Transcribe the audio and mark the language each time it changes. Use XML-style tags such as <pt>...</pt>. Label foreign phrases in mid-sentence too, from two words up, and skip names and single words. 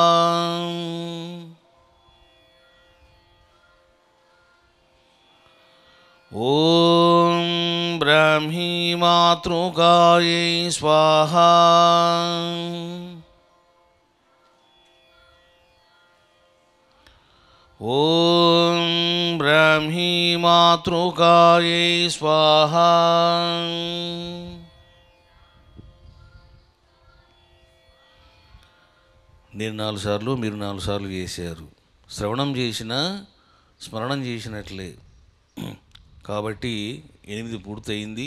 <sa>ॐ ब्राह्मी मातृकायै स्वाहा। ॐ ब्राह्मी मातृकायै स्वाहा।</sa> <te>నేను 4 సార్లు మీరు 4 సార్లు చేశారు. శ్రవణం చేసినా స్మరణం చేసినట్లే. కాబట్టి 8 పూర్తయింది.</te>